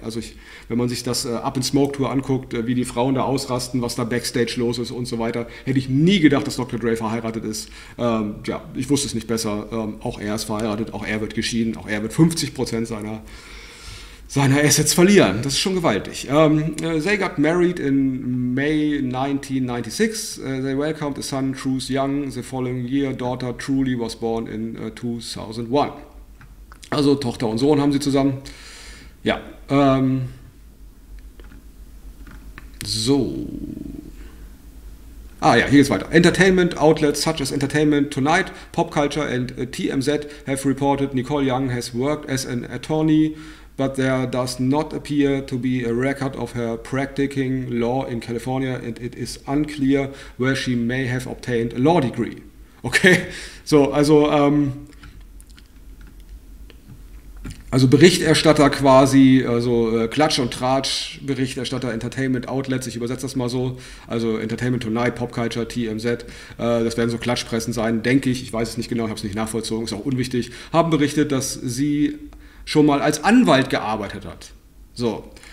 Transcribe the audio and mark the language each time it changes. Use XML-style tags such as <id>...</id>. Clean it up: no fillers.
<de>Also wenn man sich das Up in Smoke Tour anguckt, wie die Frauen da ausrasten, was da Backstage los ist und so weiter, hätte ich nie gedacht, dass Dr. Dre verheiratet ist. Ja, ich wusste es nicht besser. Auch er ist verheiratet, auch er wird geschieden, auch er wird 50% seiner Assets verlieren. Das ist schon gewaltig.</de> <en>They got married in May 1996. They welcomed a son, Truus Young. The following year, daughter Truly was born in 2001.</en> <de>Also Tochter und Sohn haben sie zusammen. Ja. So. Ah ja, hier geht's weiter.</de> <en>Entertainment outlets such as Entertainment Tonight, Pop Culture and TMZ have reported Nicole Young has worked as an attorney, but there does not appear to be a record of her practicing law in California, and it is unclear where she may have obtained a law degree.</en> <de>Okay, so, also Berichterstatter quasi, also Klatsch und Tratsch, Berichterstatter, Entertainment Outlets, ich übersetze das mal so, also Entertainment Tonight, Pop Culture, TMZ, das werden so Klatschpressen sein, denke ich, ich weiß es nicht genau, ich habe es nicht nachvollzogen, ist auch unwichtig, haben berichtet, dass sie schon mal als Anwalt gearbeitet hat. So.</de>